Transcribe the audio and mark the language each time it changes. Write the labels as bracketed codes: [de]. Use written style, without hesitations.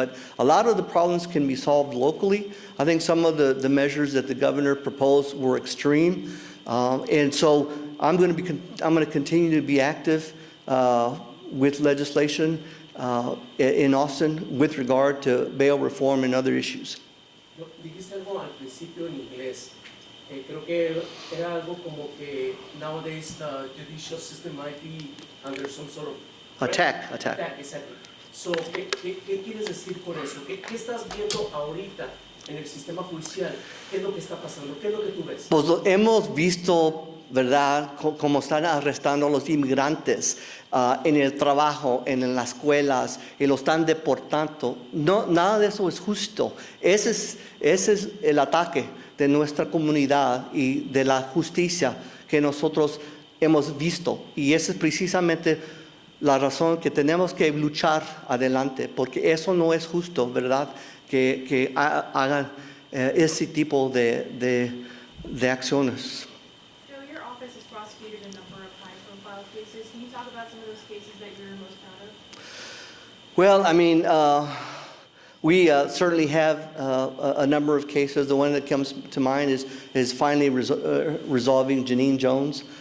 [en] But a lot of the problems can be solved locally. I think some of the measures that the governor proposed were extreme. And so I'm going to continue to be active with legislation in Austin with regard to bail reform and other issues. [es] Dijiste algo al principio en inglés. Creo que era algo como que [en] nowadays the judicial system might be under some sort of Attack. Exactly. [es] So, ¿qué quieres decir por eso? ¿Qué estás viendo ahorita en el sistema judicial? ¿Qué es lo que está pasando? ¿Qué es lo que tú ves? Pues hemos visto, ¿verdad?, cómo están arrestando a los inmigrantes en el trabajo, en las escuelas, y los están deportando. No, nada de eso es justo. Ese es el ataque de nuestra comunidad y de la justicia que nosotros hemos visto. Y esa es precisamente la razón que tenemos que luchar adelante, porque eso no es justo, ¿verdad?, que hagan ese tipo de acciones. [en] Joe, your office has prosecuted a number of high-profile cases. Can you talk about some of those cases that you're most proud of? Well, I mean, we certainly have a number of cases. The one that comes to mind is finally resolving Janine Jones.